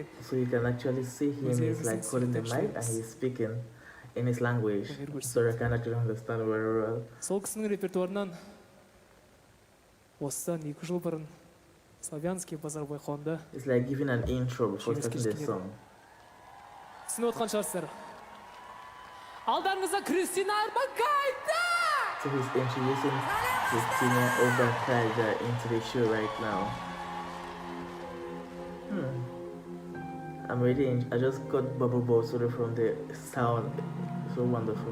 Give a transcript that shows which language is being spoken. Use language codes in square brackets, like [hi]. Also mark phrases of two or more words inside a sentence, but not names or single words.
[en] So you can actually see him, he's like holding the mic and he's speaking in his language. So I can actually understand very well. [kk] Сол кісінің репертуарынан осыдан 2 жыл бұрын Славянский базар байқауында [en] It's like giving an intro before starting the song. [kk] түсініп отқан шығарсыздар. Алдарыңызда Kristina Orbakaite! [en] So he's introducing Kristina Orbakaite into the show right now. I just got bubble ball sort of from the sound. So wonderful.